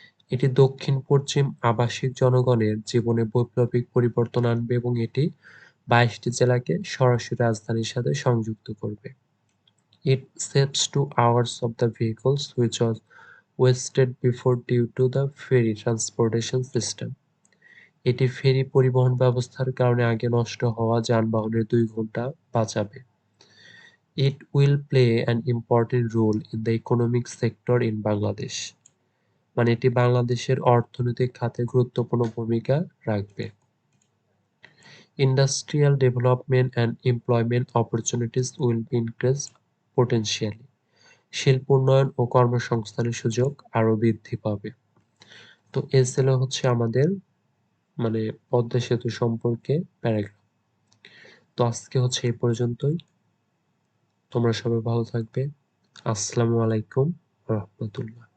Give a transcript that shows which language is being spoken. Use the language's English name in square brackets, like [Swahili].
[Bangla] এটি দক্ষিণ-পশ্চিম আবাসিক জনগণের জীবনে বৈপ্লবিক পরিবর্তন আনবে এবং এটি 22টি জেলাকে সরাসরি রাজধানীর সাথে সংযুক্ত করবে। [English] It saves 2 hours of the vehicles which was wasted before due to the ferry transportation system. [Bangla] এটি ফেরি পরিবহন ব্যবস্থার কারণে আগে নষ্ট হওয়া যানবাহনের 2 ঘন্টা বাঁচাবে। [English] It will play an important role in the economic sector in Bangladesh. [Bangla] মানে এটি বাংলাদেশের অর্থনৈতিক খাতে গুরুত্বপূর্ণ ভূমিকা রাখবে। [English] Industrial development and employment opportunities will be increased potentially. [Bangla] শিল্প উন্নয়ন ও কর্মসংস্থানের সুযোগ আরো বৃদ্ধি পাবে। তো এ ছিল হচ্ছে আমাদের পদ্মা সেতু সম্পর্কে প্যারাগ্রাফ। তো আজকে হচ্ছে এই পর্যন্তই। তোমরা সবাই ভালো থাকবে। আসসালামু আলাইকুম ওয়া রাহমাতুল্লাহ।